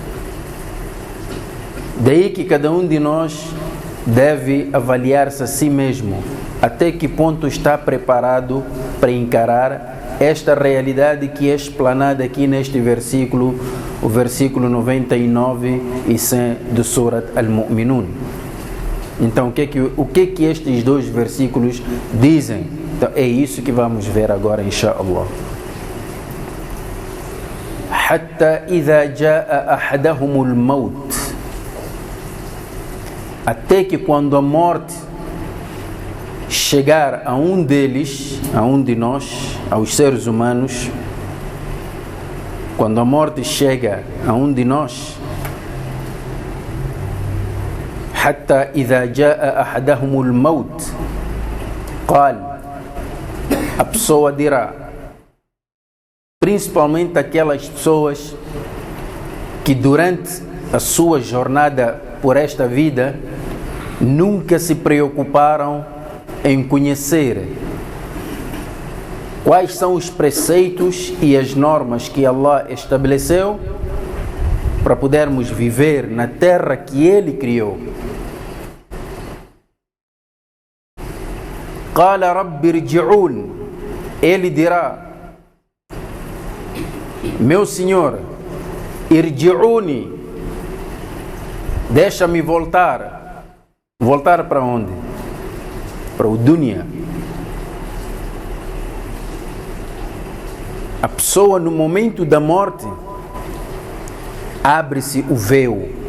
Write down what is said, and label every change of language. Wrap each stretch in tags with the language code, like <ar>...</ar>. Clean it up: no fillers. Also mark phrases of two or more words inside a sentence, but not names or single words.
<pt>Daí que cada um de nós deve avaliar-se a si mesmo, até que ponto está preparado para encarar esta realidade que é explanada aqui neste versículo, o versículo 99 e 100 do Surat Al-Mu'minun. Então, o que estes dois versículos dizem? Então, é isso que vamos ver agora, inshaAllah.</pt> <ar>حتى إذا جاء أحدهم الموت.</ar> <pt>Até que quando a morte chegar a um deles, a um de nós, aos seres humanos, quando a morte chega a um de nós,</pt> <ar>حتى إذا جاء أحدهم الموت قال,</ar> <pt>a pessoa dirá, principalmente aquelas pessoas que durante a sua jornada por esta vida nunca se preocuparam em conhecer quais são os preceitos e as normas que Allah estabeleceu para podermos viver na terra que Ele criou.</pt> <ar>قال رب ارجعون,</ar> <pt>ele dirá, meu Senhor, irji'uni, deixa-me voltar. Voltar para onde? Para o dunya. A pessoa no momento da morte abre-se o véu.</pt>